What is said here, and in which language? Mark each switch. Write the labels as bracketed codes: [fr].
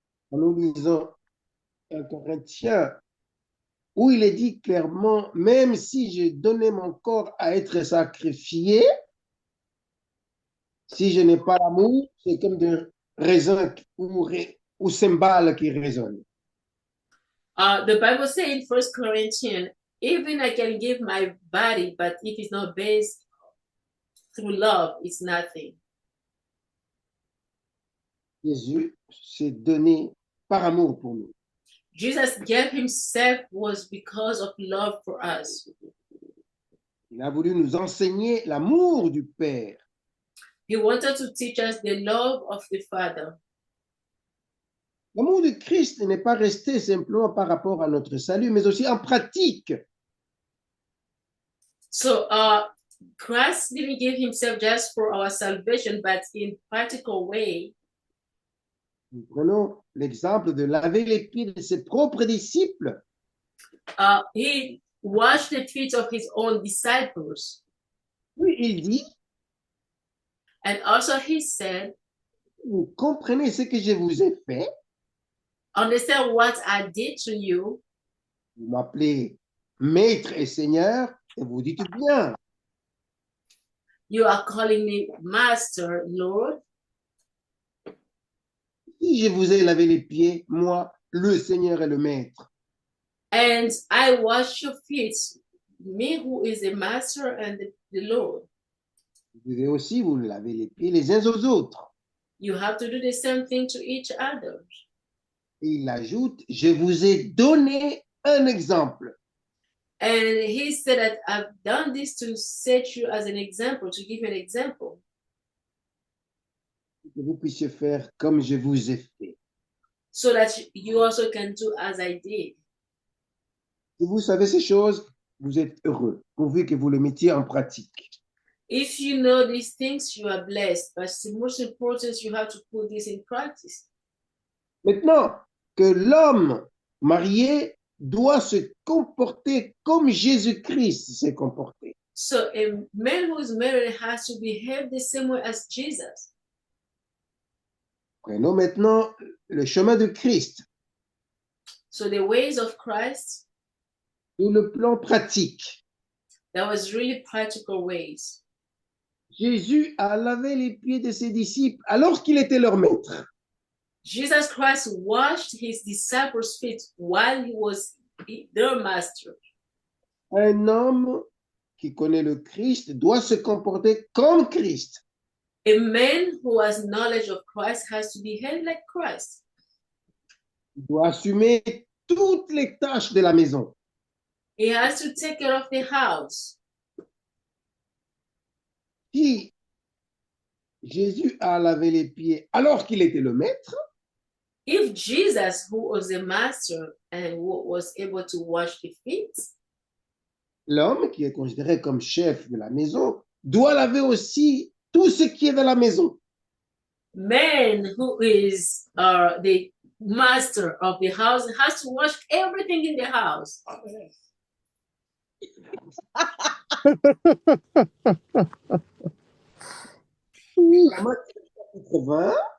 [fr] En nous lisons 1 Corinthiens, où il est dit clairement, même si j'ai donné mon corps à être sacrifié, si je n'ai pas l'amour, c'est comme des raisins ou cymbales qui résonnent. [en] The Bible says in 1 Corinthians, even I can give my body, but if it's not based through love, it's nothing. [fr] Jésus s'est donné par amour pour nous. [en] Jesus gave himself was because of love for us. [fr] Il a voulu nous enseigner l'amour du Père. [en] He wanted to teach us the love of the Father. [fr] L'amour de Christ n'est pas resté simplement par rapport à notre salut, mais aussi en pratique. [en] So Christ didn't give himself just for our salvation, but in practical way. [fr] Nous prenons l'exemple de laver les pieds de ses propres disciples. [en] He washed the feet of his own disciples. [fr] Puis il dit, [en] And also he said, [fr] vous comprenez ce que je vous ai fait? [en] understand what I did to you. [fr] Vous m'appelez maître et seigneur, et vous dites bien. [en] You are calling me Master, Lord. [fr] Si je vous ai lavé les pieds, moi, le Seigneur et le Maître. [en] And I wash your feet, me who is the master and the Lord. [fr] Vous devez aussi vous laver les pieds les uns aux autres. [en] You have to do the same thing to each other. [fr] Et il ajoute, je vous ai donné un exemple. [en] And he said that I've done this to set you as an example, to give you an example. [fr] Que vous puissiez faire comme je vous ai fait. [en] So that you also can do as I did. [fr] Si vous savez ces choses, vous êtes heureux, pourvu que vous le mettiez en pratique. [en] If you know these things, you are blessed. But the most important, you have to put this in practice. [fr] Maintenant, que l'homme marié doit se comporter comme Jésus-Christ s'est comporté. [en] So a man who is married has to behave the same way as Jesus. [fr] Prenons maintenant le chemin de Christ [en] So the ways of Christ, [fr] sur le plan pratique. [en] that was really practical ways. [fr] Jésus a lavé les pieds de ses disciples alors qu'il était leur maître. [en] Jesus Christ washed his disciples' feet while he was their master. [fr] Un homme qui connaît le Christ doit se comporter comme Christ. [en] A man who has knowledge of Christ has to behave like Christ. [fr] Il doit assumer toutes les tâches de la maison. [en] He has to take care of the house. [fr] Si Jésus a lavé les pieds alors qu'il était le maître, [en] If Jesus, who was the master and was able to wash the feet, [fr] l'homme qui est considéré comme chef de la maison doit laver aussi tout ce qui est dans la maison. [en] man who is the master of the house has to wash everything in the house. [fr] Matthieu chapitre 20,